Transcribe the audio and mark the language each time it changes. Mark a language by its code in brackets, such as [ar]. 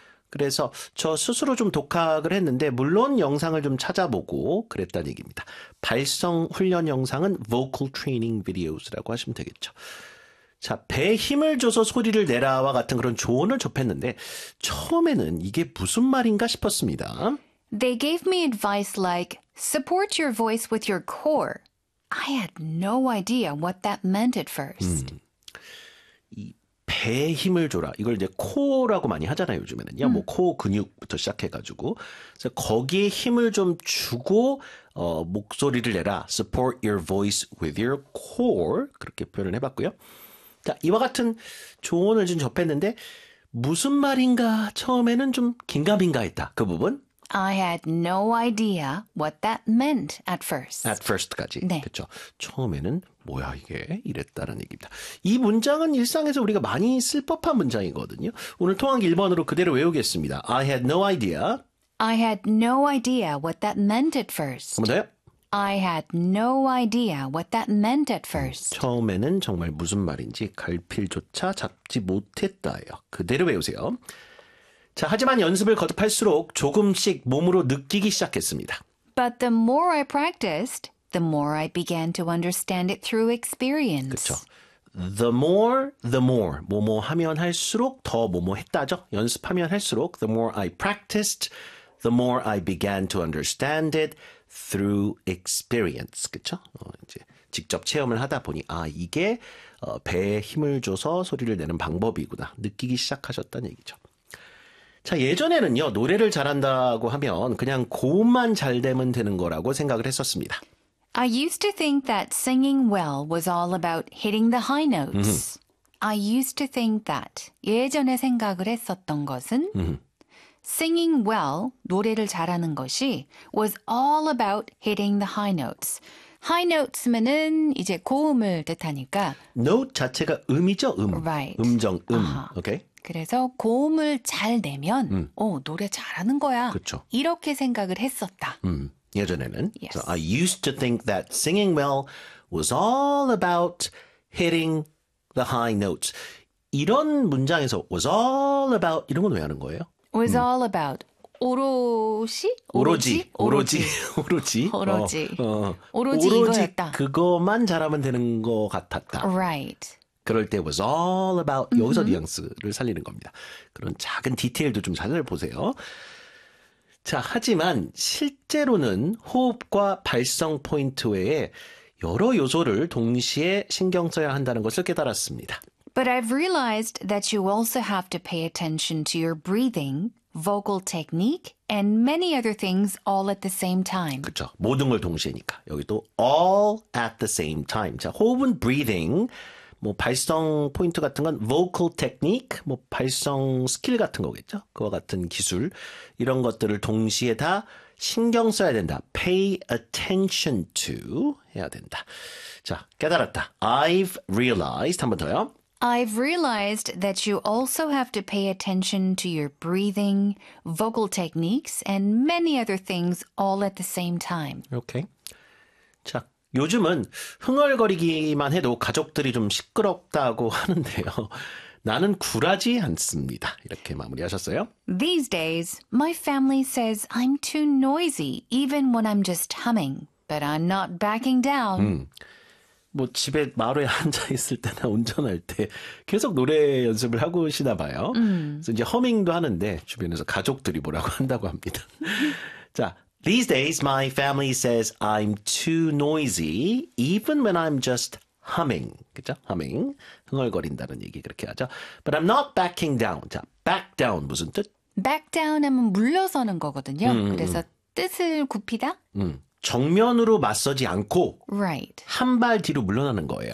[ko] 그래서 저 스스로 좀 독학을 했는데 물론 영상을 좀 찾아보고 그랬다는 얘기입니다. 발성 훈련 영상은 [en] vocal training videos [ko] 라고 하시면 되겠죠. 자, 배에 힘을 줘서 소리를 내라와 같은 그런 조언을 접했는데 처음에는 이게 무슨 말인가 싶었습니다. [en] They gave me advice like support your voice with your core. I had no idea what that meant at first. [ko] 이 배에 힘을 줘라. 이걸 이제 코어라고 많이 하잖아요, 요즘에는요. 뭐 코어 근육부터 시작해가지고. 그래서 거기에 힘을 좀 주고 목소리를 내라. [en] Support your voice with your core. [ko] 그렇게 표현을 해봤고요. 자, 이와 같은 조언을 좀 접했는데 무슨 말인가 처음에는 좀 긴가민가 했다. 그 부분. [en] I had no idea what that meant at first. At first까지. [ko] 네. 그렇죠. 처음에는 뭐야 이게 이랬다라는 얘기입니다. 이 문장은 일상에서 우리가 많이 쓸 법한 문장이거든요. 오늘 통학 1번으로 그대로 외우겠습니다. [en] I had no idea. I had no idea what that meant at first. [ko] 한번 더요. [en] I had no idea what that meant at first. [ko] 처음에는 정말 무슨 말인지 갈피조차 잡지 못했다예요. 그대로 외우세요. 자, 하지만 연습을 거듭할수록 조금씩 몸으로 느끼기 시작했습니다. [en] But the more I practiced, the more I began to understand it through experience. [ko] 그쵸. [en] The more, [ko] 뭐뭐 하면 할수록 더 뭐뭐 했다죠. 연습하면 할수록 [en] the more I practiced, the more I began to understand it through experience. [ko] 그쵸? 이제 직접 체험을 하다 보니 아, 이게 배에 힘을 줘서 소리를 내는 방법이구나. 느끼기 시작하셨다는 얘기죠. 자, 예전에는요, 노래를 잘한다고 하면 그냥 고음만 잘 되면 되는 거라고 생각을 했었습니다. [en] I used to think that singing well was all about hitting the high notes. I used to think that [ko] 예전에 생각을 했었던 것은 [en] singing well, [ko] 노래를 잘하는 것이 [en] was all about hitting the high notes. [ko] High notes면은 이제 고음을 뜻하니까 note 자체가 음이죠, 음. [en] Right. [ko] 음정, 음. [en] Uh-huh. Okay. [ko] 그래서 고음을 잘 내면 오, 노래 잘하는 거야. 그쵸. 이렇게 생각을 했었다. 예전에는. [en] Yes. So I used to think that singing well was all about hitting the high notes. [ko] 이런 문장에서 [en] was all about [ko] 이런 건 왜 하는 거예요? [en] Was all about [ko] 오롯이? 오로지? 오로지. 오로지. 오로지. 오로지. 오로지. 오로지 이거였다. 그것만 잘하면 되는 것 같았다. [en] Right. [ko] 그럴 때 [en] was all about [ko] 여기서 뉘앙스를 살리는 겁니다. 그런 작은 디테일도 좀 찾아보세요. 자, 하지만 실제로는 호흡과 발성 포인트 외에 여러 요소를 동시에 신경 써야 한다는 것을 깨달았습니다. [en] But I've realized that you also have to pay attention to your breathing, vocal technique, and many other things all at the same time. [ko] 그렇죠. 모든 걸 동시에니까. 여기도 [en] all at the same time. [ko] 자, 호흡은 breathing. 뭐 발성 포인트 같은 건 [en] vocal technique, [ko] 뭐 발성 스킬 같은 거겠죠. 그와 같은 기술, 이런 것들을 동시에 다 신경 써야 된다. [en] Pay attention to [ko] 해야 된다. 자, 깨달았다. [en] I've realized, [ko] 한 번 더요. [en] I've realized that you also have to pay attention to your breathing, vocal techniques, and many other things all at the same time. Okay. 자. [ko] 요즘은 흥얼거리기만 해도 가족들이 좀 시끄럽다고 하는데요. 나는 굴하지 않습니다. 이렇게 마무리하셨어요. [en] These days, my family says I'm too noisy even when I'm just humming. But I'm not backing down. [ko] 뭐 집에 마루에 앉아있을 때나 운전할 때 계속 노래 연습을 하고 오시나 봐요. 그래서 이제 허밍도 하는데 주변에서 가족들이 뭐라고 한다고 합니다. [en] 자, These days, my family says I'm too noisy, even when I'm just humming. [ko] 그죠? Humming. 흥얼거린다는 얘기 그렇게 하죠. [en] But I'm not backing down. 자, back down [ko] 무슨 뜻? Back down 하면 물러서는 거거든요. 그래서 뜻을 굽히다? 정면으로 맞서지 않고 [en] right. [ko] 한 발 뒤로 물러나는 거예요.